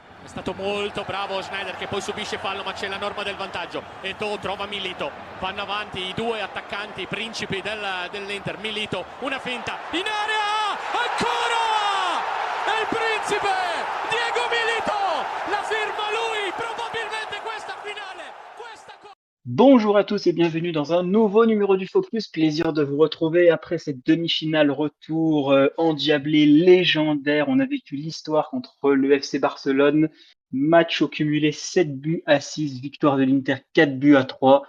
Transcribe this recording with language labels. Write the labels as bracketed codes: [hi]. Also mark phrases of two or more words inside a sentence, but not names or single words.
[it] stato molto bravo Schneider che poi subisce fallo, ma c'è la norma del vantaggio. Eto'o trova Milito, vanno avanti i due attaccanti principi dell'Inter. Milito, una finta in area, ancora è il principe Diego Milito, la firma lui, probabilmente questa finale. [fr] Bonjour à tous et bienvenue dans un nouveau numéro du Focus. Plaisir de vous retrouver après cette demi-finale retour endiablée, légendaire. On a vécu l'histoire contre le FC Barcelone. Match au cumulé 7 buts à 6, victoire de l'Inter 4 buts à 3.